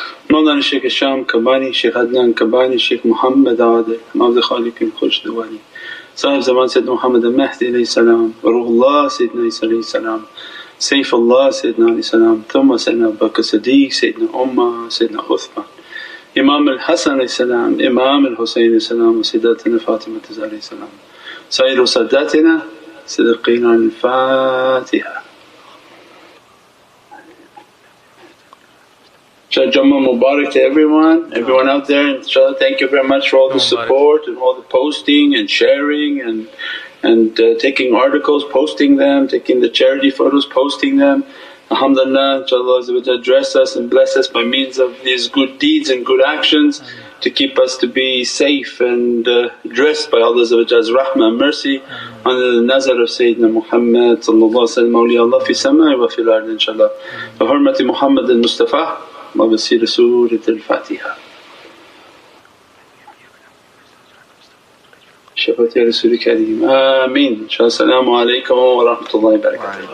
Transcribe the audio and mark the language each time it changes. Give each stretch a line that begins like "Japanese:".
Arabic: مولانا الشيخ الشام كباني، الشيخ عدنان كباني، الشيخ محمد عادل عبد الخالق الخوش دواني، صاحب زمان سيدنا محمد المهدي عليه السلام، وروح الله سيدنا عيسى عليه السلام، سيف الله سيدنا عليه السلام، ثم سيدنا أبو بكر الصديق، سيدنا عمر، سيدنا عثمان، إمام الحسن عليه السلام، إمام الحسين عليه السلام، وسيداتنا فاطمة عليه السلام، سائر ساداتنا صديقين عن الفاتحة.
English: Jumma Mubarak to everyone out there. Inshallah, thank you very much for all the support and all the posting and sharing and taking articles, posting them, taking the charity photos, posting them. Alhamdulillah, inshallah dress us and bless us by means of these good deeds and good actions to keep us to be safe and dressed by Allah's rahmah and mercy under the nazar of Sayyidina Muhammad
Arabic: awliya fi samai wa fil ard
English: inshallah.
Arabic: Bi hurmati Muhammad al-Mustafa وبسير سورة الفاتحة. شفاعة يا رسول الكريم آمين. السلام عليكم ورحمة الله وبركاته.